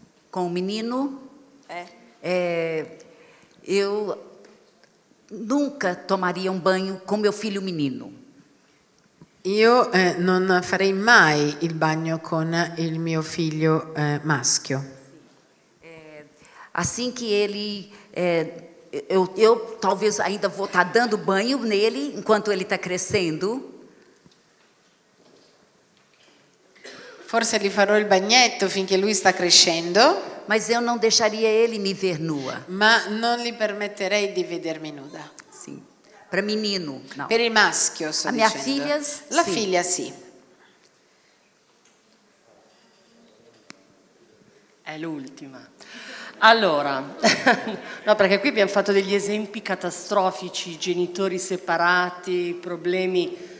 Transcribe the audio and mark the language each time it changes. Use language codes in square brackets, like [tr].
[pt] Com o menino, eu nunca tomaria um banho com meu filho menino. [it] Io non farei mai il bagno con il mio figlio maschio. [pt] Assim que ele, eu talvez ainda vou estar dando banho nele enquanto ele está crescendo. [it] Forse gli farò il bagnetto finché lui sta crescendo, [pt] Mas eu não deixaria ele me ver nua. [it] ma non gli permetterei di vedermi nuda. [pt] Sim. Para menino, não. [it] Per il maschio, sto A mia dicendo. figlia, La sì. figlia sì. È l'ultima. Allora, no, perché qui abbiamo fatto degli esempi catastrofici, genitori separati, problemi.